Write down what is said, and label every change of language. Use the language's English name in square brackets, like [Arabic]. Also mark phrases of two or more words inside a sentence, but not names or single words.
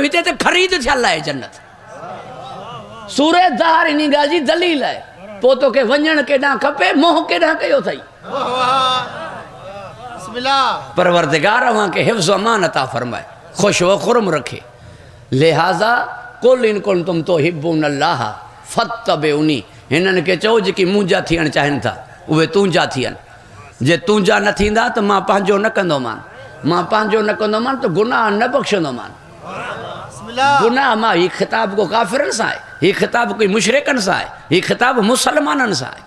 [Sindhi] हिते त ख़रीद थियल आहे जन्नत। सूरह दहर इन ॻाल्हि जी दलील आहे। पोइ तोखे वञणु केॾांहुं खपे, मोह केॾांहुं कयो अथई। परवरदिगार अवां खे हिफ्ज़ अमान अता फरमाए, ख़ुश व खुरम रखे। [Arabic] लिहाज़ा قل إن كنتم تحبون الله فاتبعوني, [Sindhi] हिननि खे चओ जेकी मुंहिंजा थियणु चाहिनि था उहे तुंहिंजा थियनि। जे तुंहिंजा न थींदा त मां पंहिंजो न कंदोमान। मां पंहिंजो न कंदोमान त गुनाह न बख़्शंदोमान। गुनाह मां हीउ ख़िताब को काफ़िरनि सां आहे, हीउ ख़िताब कोई मुशरिकनि सां आहे, हीउ ख़िताब मुसलमाननि सां आहे।